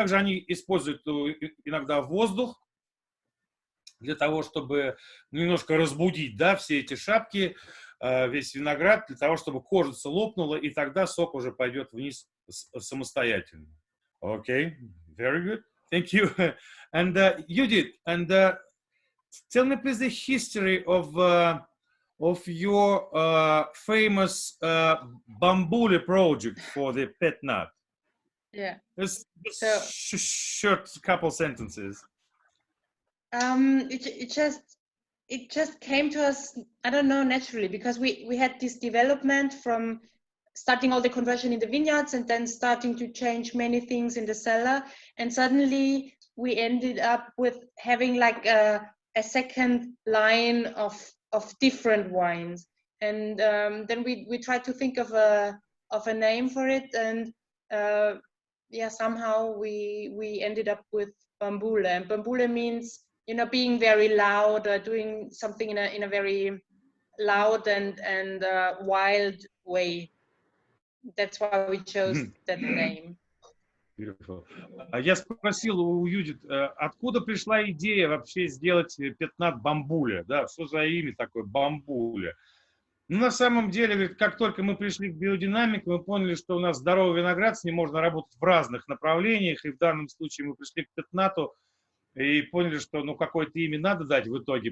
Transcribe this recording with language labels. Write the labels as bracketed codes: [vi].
[ru] Также они используют иногда воздух для того, чтобы немножко разбудить, да, все эти шапки, весь виноград, для того, чтобы кожица лопнула, и тогда сок уже пойдет вниз самостоятельно. [en] Okay, very good. Thank you. And Judith, and tell me please the history of your famous bamboo project for the pet nut. Yeah. Just So, short couple sentences. It just came to us, I don't know, naturally, because we had this development from starting all the conversion in the vineyards and then starting to change many things in the cellar, and suddenly we ended up with having like a second line of different wines, and then we tried to think of a name for it, and yeah, somehow we ended up with bambule, and bambule means, you know, being very loud or doing something in a very loud and wild way. That's why we chose that name. Beautiful. [ru] Я спросил у Юдит, откуда пришла идея вообще сделать пятнат бамбуля, да, что за имя такое бамбуля? Ну, на самом деле, говорит, как только мы пришли к биодинамике, мы поняли, что у нас здоровый виноград, с ним можно работать в разных направлениях, и в данном случае мы пришли к пятнату и поняли, что, ну, какое-то имя надо дать в итоге.